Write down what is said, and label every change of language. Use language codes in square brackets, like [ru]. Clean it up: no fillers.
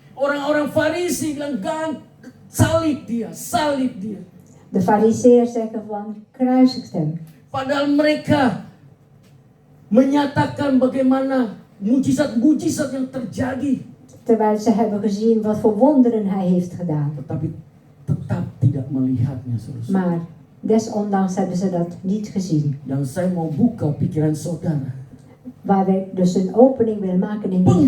[id] Orang-orang Farisi bilang, salib dia. [nl] De Farizeeërs zeggen van, kruisigt hem. [id] Padahal mereka menyatakan bagaimana mujizat-mujizat yang terjadi. [nl] Terwijl ze hebben gezien wat voor wonderen hij heeft gedaan. [id] Tetapi tetap tidak melihatnya, saudara. [nl] Maar desondanks hebben ze dat niet gezien. [id] Dan saya mau buka pikiran saudara. [nl] Waar wij dus een opening willen maken in die